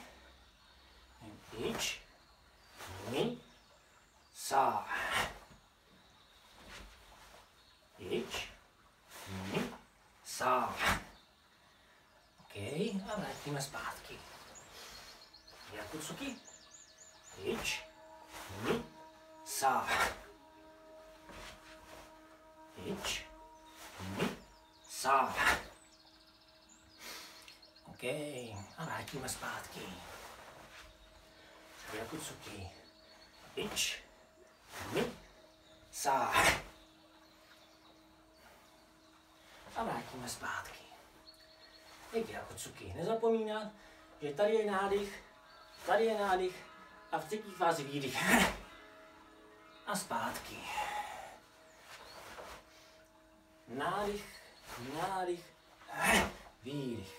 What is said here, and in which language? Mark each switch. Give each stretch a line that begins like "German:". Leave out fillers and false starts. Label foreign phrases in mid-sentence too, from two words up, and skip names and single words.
Czech: Ich. Ni. Sa. Ich. Ni. Sa. OK. A vrátíme zpátky. Gyakutsuki. Ich. Ni. Sa. Ich. Ni. Sa. OK. A vrátíme zpátky. Gyakutsuki. Ich. Ni. Sa. A vrátíme zpátky. Gyakutsuki. Nezapomínat, že tady je nádych a v třetí fázi výdych. A zpátky. Nádych, výdych.